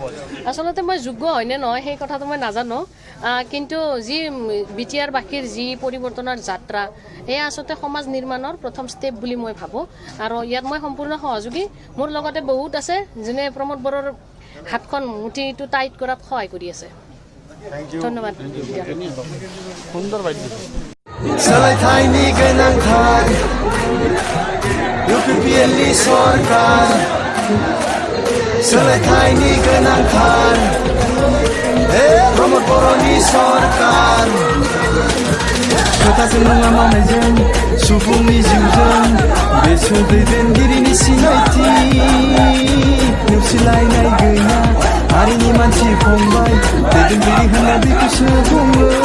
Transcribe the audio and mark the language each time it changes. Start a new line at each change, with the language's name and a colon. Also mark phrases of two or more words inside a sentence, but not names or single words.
Assamese: আচলতে মই যোগ্য হয়নে নহয় সেই কথাটো মই নাজানো কিন্তু যি বিটিআৰবাসীৰ যি পৰিৱৰ্তনৰ যাত্ৰা এয়া আচলতে সমাজ নিৰ্মাণৰ প্ৰথম ষ্টেপ বুলি মই ভাবোঁ আৰু ইয়াত মই সম্পূৰ্ণ সহযোগী মোৰ লগতে বহুত আছে যোনে প্ৰমোদ বড়োৰ হাতখন মুঠিটো টাইট কৰাত সহায় কৰি আছে ধন্যবাদ সুন্দৰ বাদ্য
Bodo: सोलायथायनि गोनांथार इउपिपिएलनि सरकार सोलायथायनि गोनांथार प्रमोद बड़ोनि सरकार खोथाजों नङा मावनायजों सुबुंनि जिउजों बेसोर दैदेनगिरिनि सिनायथि नेवसिलायनाय गैया हारिनि मानसि फंबाय दैदेनगिरि होनना बेखौसो बुङो